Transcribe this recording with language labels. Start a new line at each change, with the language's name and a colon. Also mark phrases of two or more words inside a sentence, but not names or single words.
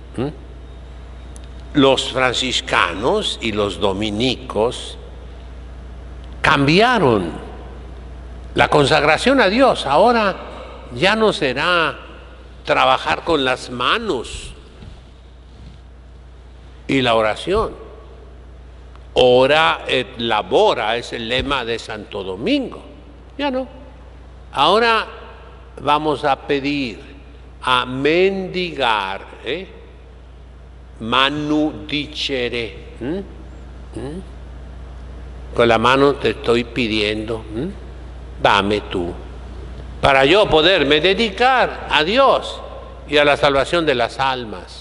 Spanish: Los franciscanos y los dominicos cambiaron la consagración a Dios. Ahora ya no será trabajar con las manos y la oración.
Latin: Ora et labora
Spanish: es el lema de Santo Domingo. Ya no. Ahora vamos a pedir, a mendigar,
Latin: manu dicere.
Spanish: Con la mano te estoy pidiendo, dame tú, para yo poderme dedicar a Dios y a la salvación de las almas.